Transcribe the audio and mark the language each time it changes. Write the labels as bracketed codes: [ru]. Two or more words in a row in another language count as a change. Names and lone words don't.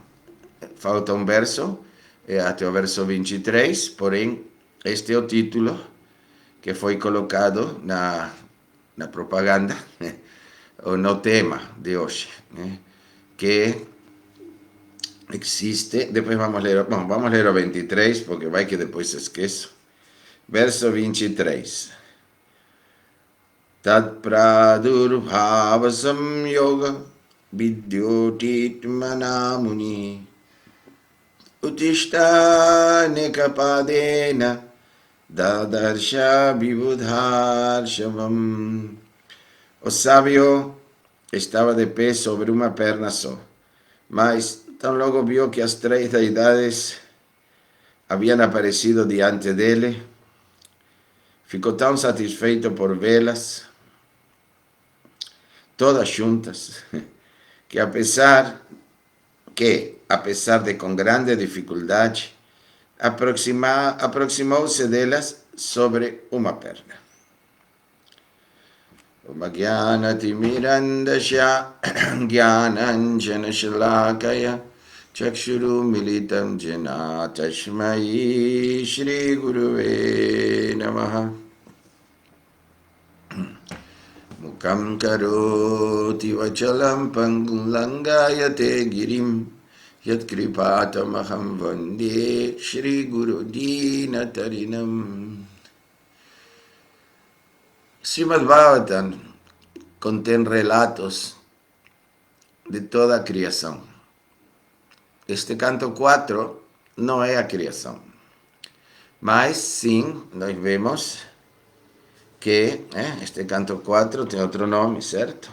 [pt] Falta um verso, até o verso 23, porém, este é o título que foi colocado na propaganda, ou no tema de hoje, que existe, depois vamos ler o 23, porque vai que depois esqueço. Verso 23. [sa] तत् प्रादुर्भाव संयोग विद्योतित मना मुनिः उत्तिष्ठन् एकपादेन ददर्श विबुधर्षभान्. [pt] O sábio estava de pé sobre uma perna só, mas tão logo vio que as três deidades haviam aparecido diante dele, ficou tão satisfeito por vê-las, todas juntas, que apesar de com grande dificuldade, aproximou-se delas sobre uma perna. [sa] अज्ञानतिमिरान्धस्य ज्ञानाञ्जन शलाकया चक्षुरु न्मीलितं येन तस्मै श्री गुरवे नमः. मूकं करोति वाचालं पङ्गुं लङ्घयते गिरिम् यत् कृपा तमहं वन्दे श्री गुरु दीनतारिणम्. [pt] Srimad Bhagavatam contém relatos de toda a criação. Este canto 4 não é a criação, mas sim, nós vemos que este canto 4 tem outro nome, certo?